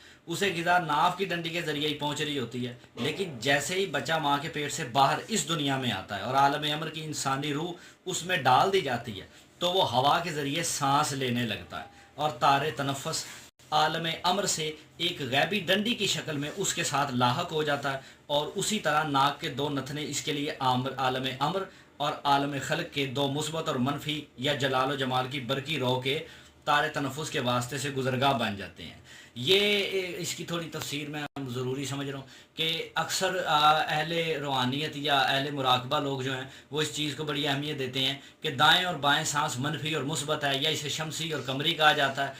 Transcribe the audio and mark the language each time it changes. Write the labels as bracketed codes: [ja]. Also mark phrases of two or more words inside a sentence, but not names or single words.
[ur] اسے غذا ناف کی ڈنڈی کے ذریعے ہی پہنچ رہی ہوتی ہے، لیکن جیسے ہی بچہ ماں کے پیٹ سے باہر اس دنیا میں آتا ہے اور عالم امر کی انسانی روح اس میں ڈال دی جاتی ہے تو وہ ہوا کے ذریعے سانس لینے لگتا ہے اور تار تنفس عالم امر سے ایک غیبی ڈنڈی کی شکل میں اس کے ساتھ لاحق ہو جاتا ہے، اور اسی طرح ناک کے دو نتنے اس کے لیے عالم امر اور عالم خلق کے دو مثبت اور منفی یا جلال و جمال کی برقی رو کے تار تنفس کے واسطے سے گزرگاہ بن جاتے ہیں. یہ اس کی تھوڑی تفسیر میں ضروری سمجھ رہا ہوں کہ اکثر اہل روحانیت یا اہل مراقبہ لوگ جو ہیں وہ اس چیز کو بڑی اہمیت دیتے ہیں کہ دائیں اور بائیں سانس منفی اور مثبت ہے، یا اسے شمسی اور قمری کہا جاتا ہے.